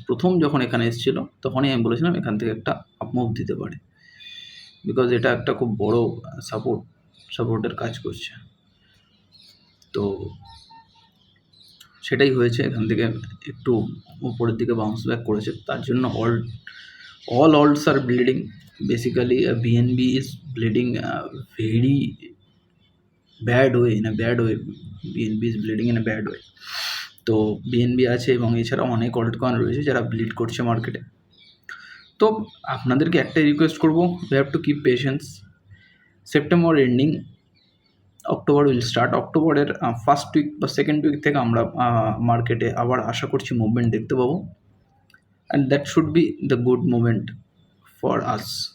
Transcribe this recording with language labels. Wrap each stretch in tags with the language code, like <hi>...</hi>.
<bn>প্রথম যখন এখানে এসেছিলো তখনই আমি বলেছিলাম এখান থেকে একটা আপমুভ দিতে পারে, বিকজ এটা একটা খুব বড় সাপোর্টের কাজ করছে। তো সেটাই হয়েছে, এখান থেকে একটু উপরের দিকে বাউন্স ব্যাক করেছে, তার জন্য</bn> <en>all alts are bleeding. Basically BNB is bleeding very bad way, in a bad way. BNB is bleeding in a bad way.</en> <bn>তো বিএনবি আছে এবং এছাড়া অনেক অল্ট কয়েন রয়েছে যারা ব্লিড করছে মার্কেটে। তো আপনাদেরকে একটাই রিকোয়েস্ট করবো,</bn> <en>You have to keep patience.</en> <bn>September ending,</bn> <en>October will start.</en> <bn>অক্টোবরের ফার্স্ট উইক বা সেকেন্ড উইক থেকে আমরা মার্কেটে আবার আশা করছি মুভমেন্ট দেখতে পাবো,</bn> <en>And that should be the good movement for us.</en>